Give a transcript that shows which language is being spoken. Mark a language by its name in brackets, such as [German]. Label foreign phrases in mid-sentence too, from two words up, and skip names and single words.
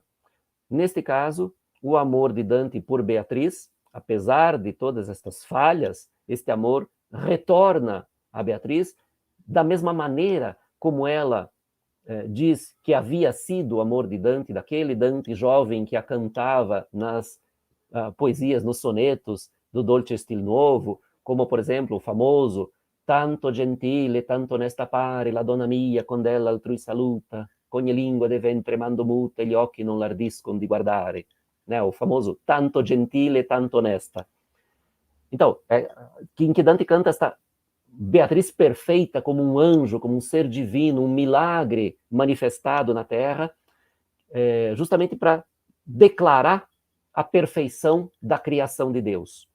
[Portuguese] Neste caso, o amor de Dante por Beatriz, apesar de todas estas falhas, este amor retorna a Beatriz da mesma maneira como ela diz que havia sido o amor de Dante, daquele Dante jovem que a cantava nas poesias, nos sonetos do Dolce Stil Novo, como, por exemplo, o famoso [Italian] tanto gentile, tanto onesta pare, la donna mia, con della altrui saluta, ogni lingua de ventre mando muta, e gli occhi non lardiscono di guardare. [Portuguese] Né? O famoso [Italian] tanto gentile, tanto onesta. [Portuguese] Então, em que Dante canta esta Beatriz perfeita como um anjo, como um ser divino, um milagre manifestado na Terra, justamente para declarar a perfeição da criação de Deus.